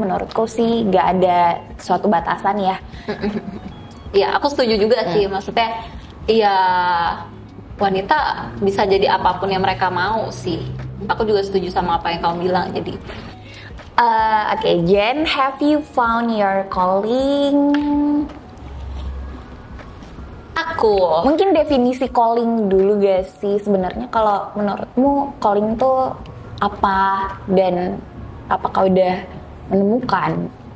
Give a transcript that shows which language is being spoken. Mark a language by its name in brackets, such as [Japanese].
[Indonesian] Menurutku sih gak ada suatu batasan ya. Iya, aku setuju juga sih. Maksudnya ya wanita bisa jadi apapun yang mereka mau sih. Aku juga setuju sama apa yang kamu bilang. Jadi [English] Oke, Jen, have you found your calling? [Indonesian] aku Mungkin definisi calling dulu gak sih sebenarnya, kalau menurutmu calling tuh apa dan apakah udah menemukan?